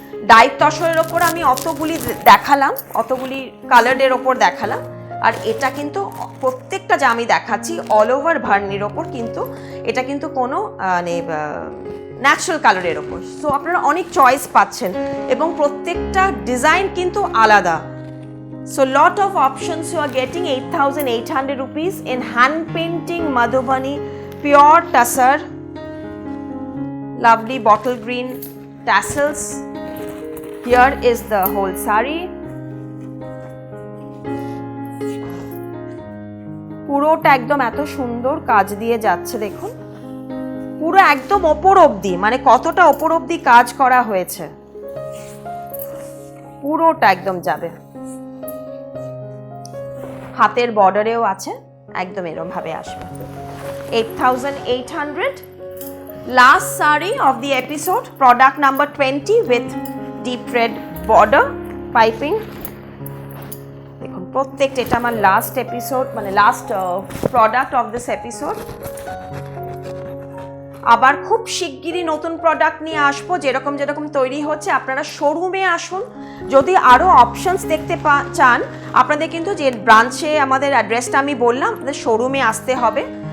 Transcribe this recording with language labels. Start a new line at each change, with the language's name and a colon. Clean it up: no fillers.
Bangla: ডাইট তসরের ওপর আমি অতগুলি দেখালাম, অতগুলি কালারের ওপর দেখালাম, আর এটা কিন্তু প্রত্যেকটা যা আমি দেখাচ্ছি অল ওভার ভার্নির ওপর, কিন্তু এটা কিন্তু কোনো মানে ন্যাচারাল কালারের ওপর। সো আপনারা অনেক চয়েস পাচ্ছেন এবং প্রত্যেকটা ডিজাইন কিন্তু আলাদা।
English: So lot of options you are getting. 8,800 rupees in hand painting Madhubani pure tussar, lovely bottle green tassels. Here is the whole sari.
Bangla: পুরোটা একদম এত সুন্দর কাজ দিয়ে যাচ্ছে, দেখুন পুরো একদম ওপর অবধি, মানে কতটা ওপর অবধি কাজ করা হয়েছে, পুরোটা একদম যাবে। হাতের বর্ডারেও আছে, একদম এরকম ভাবে আসবে।
English: 8,800. Last saree of the episode, product number 20 with deep red border piping.
Bangla: দেখুন প্রত্যেকটা, এটা আমার লাস্ট এপিসোড, মানে
English: Last product of this episode.
Bangla: আবার খুব শিগগিরই নতুন প্রোডাক্ট নিয়ে আসবো, যেরকম যেরকম তৈরি হচ্ছে। আপনারা শোরুমে আসুন, যদি আরও অপশনস দেখতে চান আপনাদের কিন্তু যে ব্রাঞ্চে, আমাদের অ্যাড্রেসটা আমি বললাম, আপনাদের শোরুমে আসতে হবে।